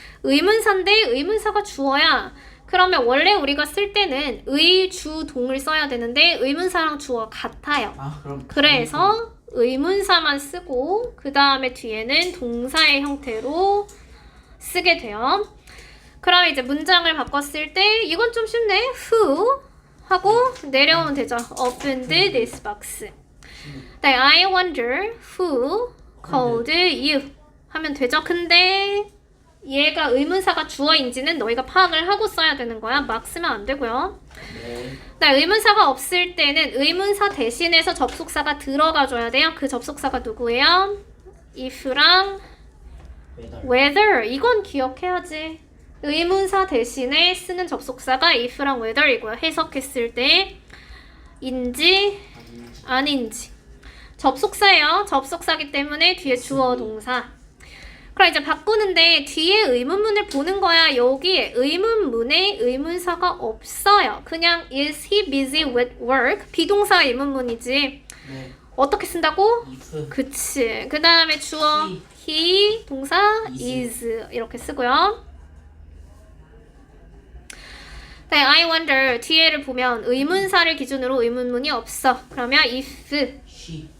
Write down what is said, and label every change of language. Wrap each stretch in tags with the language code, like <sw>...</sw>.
<ko>의문사인데 의문사가 주어야. 그러면 원래 우리가 쓸 때는 의, 주, 동을 써야 되는데 의문사랑 주어가 같아요. 그럼 그래서 의문사만 쓰고 그 다음에 뒤에는 동사의 형태로 쓰게 돼요. 그럼 이제 문장을 바꿨을 때 이건 좀 쉽네. Who 하고 내려오면 되죠.</ko> <en>Opened this box. 네, I wonder who called you</en> <ko>하면 되죠. 근데 얘가 의문사가 주어인지는 너희가 파악을 하고 써야 되는 거야. 막 쓰면 안 되고요. 네, 의문사가 없을 때는 의문사 대신해서 접속사가 들어가줘야 돼요. 그 접속사가 누구예요? if랑 whether. 이건 기억해야지. 의문사 대신에 쓰는 접속사가 if랑 whether이고요. 해석했을 때 인지 아닌지. 접속사예요. 접속사기 때문에 뒤에 주어 동사. 그럼 이제 바꾸는데 뒤에 의문문을 보는 거야. 여기에 의문문에 의문사가 없어요.</ko> <en>그냥 is he busy with work?</en> <ko>비동사 의문문이지. 네. 어떻게 쓴다고?</ko> <en>if</en> <ko>그치. 그 다음에 주어 he, 동사 is 이렇게 쓰고요. 네,</ko> <en>I wonder</en> <ko>뒤에를 보면 의문사를 기준으로 의문문이 없어. 그러면 if</ko> <en>she</en>